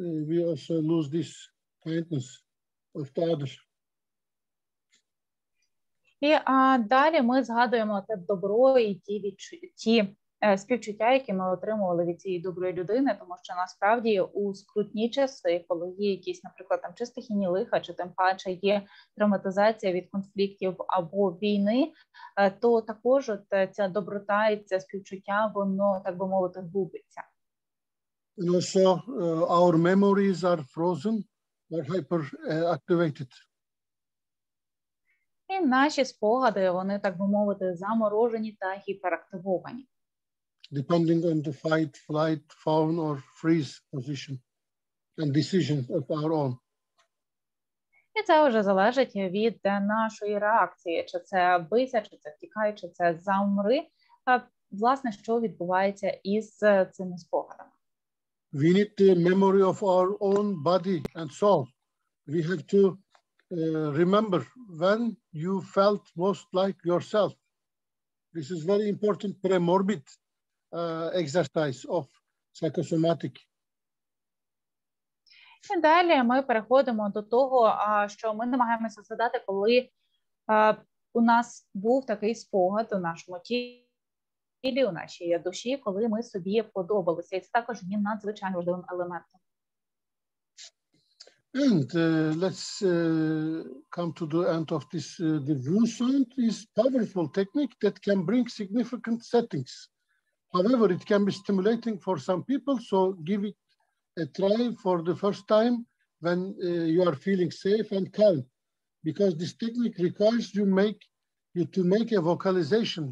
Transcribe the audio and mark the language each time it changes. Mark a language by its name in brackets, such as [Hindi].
[English] We also lose this kindness of the others. [Ukrainian] І далі ми згадуємо те добро і ті співчуття, які ми отримували від цієї доброї людини, тому що насправді у скрутні часи, коли є якісь, наприклад, там чи стихійні лиха, чи тим паче є травматизація від конфліктів або війни, то також ця доброта і це співчуття, воно, так би мовити, губиться. [English] And also our memories are frozen or hyperactivated. [Ukrainian] І наші спогади, вони, так би мовити, заморожені та гіперактивовані. [English] Depending on the fight, flight, fawn, or freeze position and decision of our own. [Ukrainian] І це вже залежить від нашої реакції, чи це бийся, чи це втікай, чи це замри. Власне, що відбувається із цими спогадами. [English] We need the memory of our own body and soul. We have to remember when you felt most like yourself. This is very important pre-morbid exercise of psychosomatic. [Ukrainian] І далі ми переходимо до того, що ми намагаємося згадати, коли у нас був такий спогад у нашому тілі, у нашій душі, коли ми собі подобалися. І це також є надзвичайно важливим елементом. [English] And let's come to the end of this. The Zoom sound is powerful technique that can bring significant settings. However, it can be stimulating for some people, so give it a try for the first time when you are feeling safe and calm, because this technique requires you to make a vocalization.